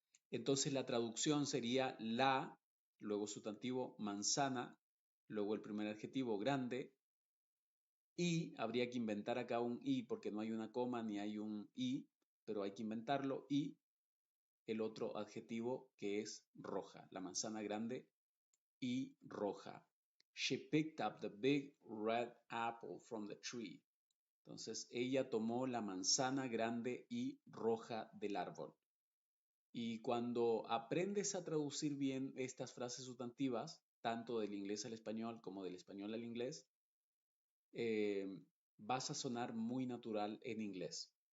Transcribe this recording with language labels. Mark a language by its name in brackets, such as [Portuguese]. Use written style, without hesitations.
[Spanish] Entonces la traducción sería la, luego sustantivo manzana, luego el primer adjetivo grande, y habría que inventar acá un i porque no hay una coma ni hay un i, pero hay que inventarlo, y el otro adjetivo que es roja, la manzana grande y roja. [English] She picked up the big red apple from the tree. [Spanish] Entonces ella tomó la manzana grande y roja del árbol. Y cuando aprendes a traducir bien estas frases sustantivas, tanto del inglés al español como del español al inglés, vas a sonar muy natural en inglés.